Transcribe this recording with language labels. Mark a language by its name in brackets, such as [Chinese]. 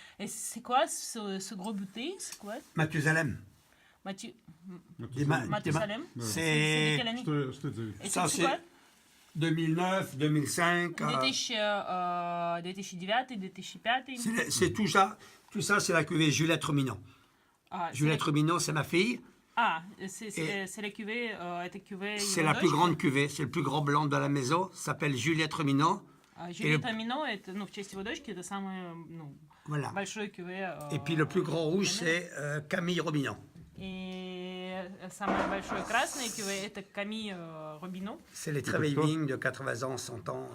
[French] Et c'est quoi ce gros bouteille? C'est quoi? Mathusalem. Mathusalem? [Russian] Да. [French] C'est de quelle année? [Russian] Что это за вещь? [French] Et Ça, c'est quoi? 2009, 2005. 2009, 2005. C'est tout ça. Tout ça, c'est la cuvée Juliette Rominon. Juliette Rominon, c'est ma fille. C'est la cuvée, [Russian] это [French] cuvée. C'est la plus grande cuvée. C'est le plus grand blanc de la maison. Ça s'appelle Juliette Rominon. [Russian] Juliette Rominon, это, в честь его дочки, это самое, [French] Voilà. [Russian] большое cuvée. [French] Et puis le plus grand rouge, c'est Camille Rominon. Et [Russian] самое большое красное кюве, это Camille Robineau. [French] C'est les très vieilles vignes de 80 ans, 100 ans.